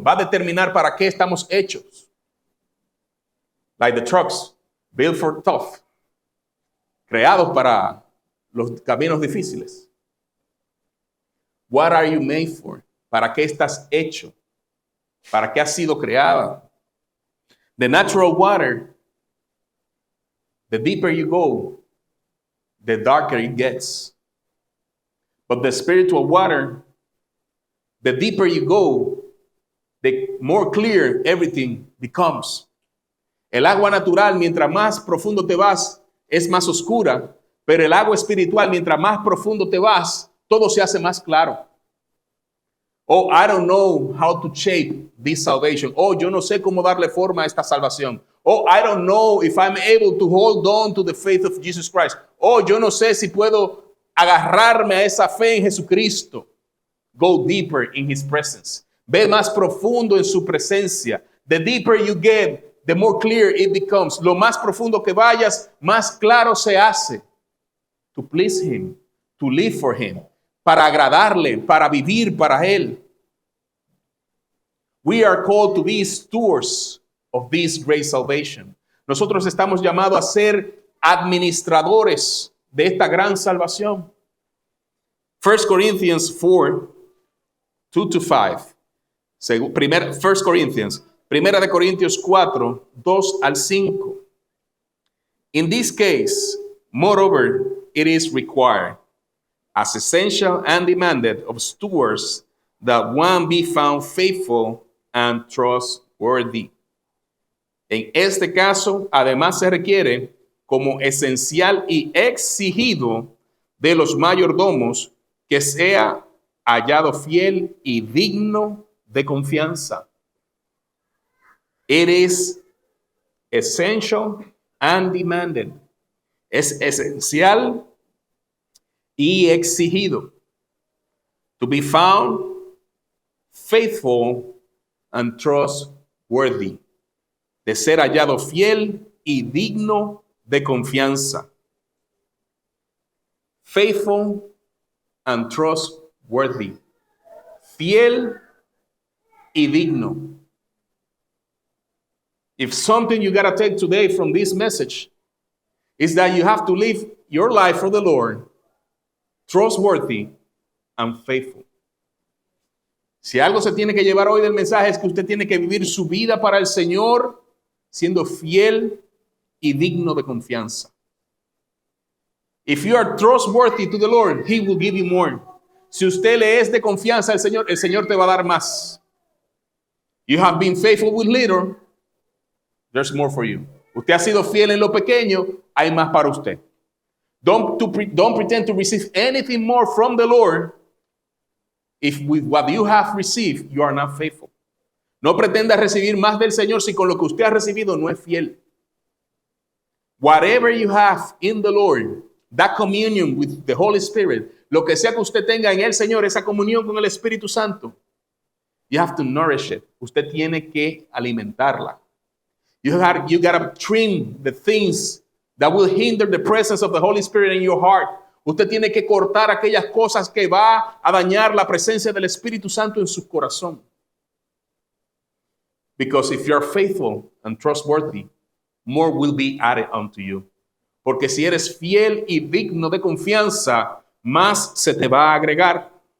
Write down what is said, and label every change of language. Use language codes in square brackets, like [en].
[es] Va a determinar para qué estamos hechos. [en] Like the trucks, built for tough. [es] Creados para los caminos difíciles. [en] What are you made for? [es] ¿Para qué estás hecho? ¿Para qué has sido creada? [en] The natural water, the deeper you go, the darker it gets. But the spiritual water, the deeper you go, the more clear everything becomes. [es] El agua natural, mientras más profundo te vas, es más oscura, pero el agua espiritual, mientras más profundo te vas, todo se hace más claro. [en] Oh, I don't know how to shape this salvation. [es] Oh, yo no sé cómo darle forma a esta salvación. [en] Oh, I don't know if I'm able to hold on to the faith of Jesus Christ. [es] Oh, yo no sé si puedo agarrarme a esa fe en Jesucristo. [en] Go deeper in his presence. [es] Ve más profundo en su presencia. [en] The deeper you get, the more clear it becomes. [es] Lo más profundo que vayas, más claro se hace. [en] To please him, to live for him, [es] para agradarle, para vivir para él. [en] We are called to be stewards of this great salvation. [es] Nosotros estamos llamados a ser administradores de esta gran salvación. [en] 1 Corinthians 4, 2-5. [es] 1 Corinthians, Primera de Corintios 4, 2 al 5. [en] In this case, moreover, it is required, as essential and demanded of stewards, that one be found faithful and trustworthy. [es] En este caso, además se requiere como esencial y exigido de los mayordomos que sea hallado fiel y digno de confianza. [en] It is essential and demanded. [es] Es esencial y exigido. [en] To be found faithful and trustworthy. [es] De ser hallado fiel y digno de confianza. [en] Faithful and trustworthy. [es] Fiel y digno. [en] If something you got to take today from this message is that you have to live your life for the Lord, trustworthy and faithful. [es] Si algo se tiene que llevar hoy del mensaje es que usted tiene que vivir su vida para el Señor siendo fiel y digno de confianza. [en] If you are trustworthy to the Lord, He will give you more. [es] Si usted le es de confianza al Señor, el Señor te va a dar más. [en] You have been faithful with little, there's more for you. [es] Usted ha sido fiel en lo pequeño, hay más para usted. [en] Don't pretend to receive anything more from the Lord if with what you have received you are not faithful. [es] No pretenda recibir más del Señor si con lo que usted ha recibido no es fiel. [en] Whatever you have in the Lord, that communion with the Holy Spirit, [es] lo que sea que usted tenga en el Señor, esa comunión con el Espíritu Santo, [en] you have to nourish it. [es] Usted tiene que alimentarla. [en] You gotta trim the things that will hinder the presence of the Holy Spirit in your heart. [es] Usted tiene que cortar aquellas cosas que va a dañar la presencia del Espíritu Santo en su corazón. [en] Because if you're faithful and trustworthy, more will be added unto you. [es] Porque si eres fiel y digno de confianza, más se te va a agregar.